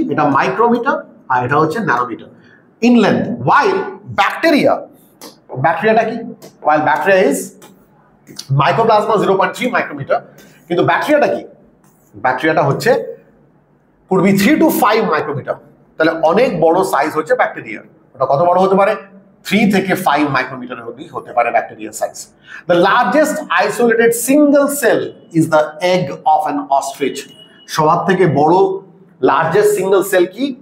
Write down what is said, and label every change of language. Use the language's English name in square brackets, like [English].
[Bangla] এটা মাইক্রোমিটার, আর এটা হচ্ছে ন্যানোমিটার ইন লেন্থ। ওয়াইল ব্যাকটেরিয়াটা কি? [English] while bacteria is [Bangla] মাইক্রোপ্লাজমা 0.3 মাইক্রোমিটার, কিন্তু ব্যাকটেরিয়াটা কি? ব্যাকটেরিয়াটা হচ্ছে [English] could be 3 to 5 [Bangla] মাইক্রোমিটার। তাহলে অনেক বড় সাইজ হচ্ছে ব্যাকটেরিয়ার। ওটা কত বড় হতে পারে? 3 থেকে 5 মাইক্রোমিটার অবধি হতে পারে ব্যাকটেরিয়ার size. [English] The largest isolated single cell is the egg of an ostrich. [Bangla] সবার থেকে বড় [English] largest single cell [Bangla] কি?